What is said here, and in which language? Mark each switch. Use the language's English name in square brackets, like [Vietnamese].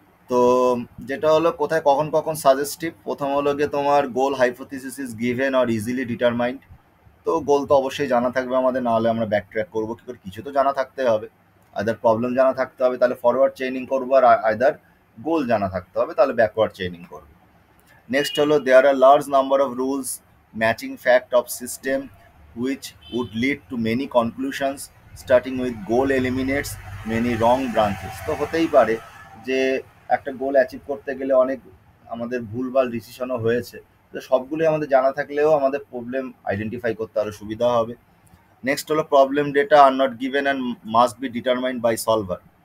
[Bangla] তো যেটা হলো কোথায় কখন কখন সাজেস্টিভ, প্রথম হলো গিয়ে তোমার [English] Goal hypothesis is given or easily determined. [Bangla] তো গোল তো অবশ্যই জানা থাকবে আমাদের, নাহলে আমরা ব্যাক ট্র্যাক করবো কি করে, কিছু তো জানা থাকতে হবে। আদার প্রবলেম জানা থাকতে হবে, তাহলে ফরওয়ার্ড চেইনিং করবো, আর আদার গোল জানা থাকতে হবে, তাহলে ব্যাকওয়ার্ড চেইনিং করবো। নেক্সট হলো [English] There are large number of rules matching fact of system which would lead to many conclusions starting with goal eliminates many wrong branches। [Bangla] তো হতেই পারে যে একটা গোল অ্যাচিভ করতে গেলে অনেক আমাদের ভুলভাল ডিসিশনও হয়েছে, তো সবগুলোই আমাদের জানা থাকলেও আমাদের প্রবলেম আইডেন্টিফাই করতে আরও সুবিধা হবে। নেক্সট হলো [English] Problem data are not given and must be determined by solver.